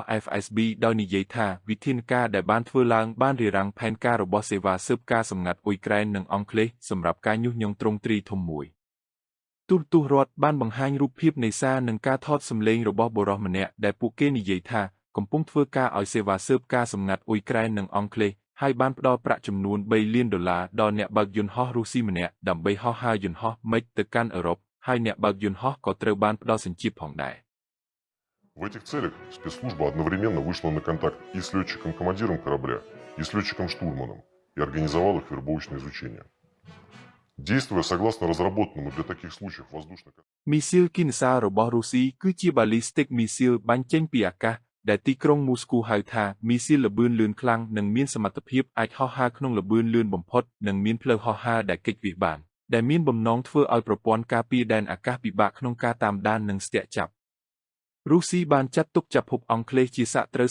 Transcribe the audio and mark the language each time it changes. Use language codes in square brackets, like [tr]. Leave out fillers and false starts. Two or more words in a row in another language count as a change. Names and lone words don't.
[km] FSB ដោយនិយាយថាវិធានការដែលបានធ្វើឡើងបានរារាំងផែនការរបស់សេវាស៊ើបការសម្ងាត់អ៊ុយក្រែននិងអង់គ្លេសសម្រាប់ការញុះញង់ទ្រង់ទ្រីធំមួយទូរទស្សន៍រដ្ឋបានបង្ហាញរូបភាពនៃសារនិងការថតសម្លេងរបស់បុរសម្នាក់ដែលពួកគេនិយាយថាកំពុងធ្វើការឲ្យសេវាស៊ើបការសម្ងាត់អ៊ុយក្រែននិងអង់គ្លេសហើយបានផ្ដល់ប្រាក់ចំនួន$3 លានដល់អ្នកបើកយន្តហោះរុស្ស៊ីម្នាក់ដើម្បីហោះហើរយន្តហោះ MiG ទៅកាន់អឺរ៉ុបហើយអ្នកបើកយន្តហោះក៏ត្រូវបានផ្ដល់សញ្ជាតិផងដែរ [ru] В этих целях спецслужба одновременно вышла на контакт и с летчиком-командиром корабля, и с летчиком-штурманом, и организовала их вербовочное изучение. Действуя согласно разработанному для таких случаев воздушных... [km] មីស៊ីលគីណសារបស់រុស្ស៊ីគឺជា [en] ballistic missile [km] បាញ់ចេញពីអាកាសដែលទីក្រុងមូស្គូហៅថាមីស៊ីលល្បឿនលឿនខ្លាំងនិងមានសមត្ថភាពអាចហោះហើរក្នុងល្បឿនលឿនបំផុតនិងមានផ្លូវហោះហើរដែលគេចវាសបាន ដែលមានបំណងធ្វើឲ្យប្រព័ន្ធការពារដែនអាកាសពិបាកក្នុងការតាមដាននិងស្ទាក់ចាប់រុស្ស៊ីបានចាត់ទុកចាប់ភពអង់គ្លេសជាសត្រូវ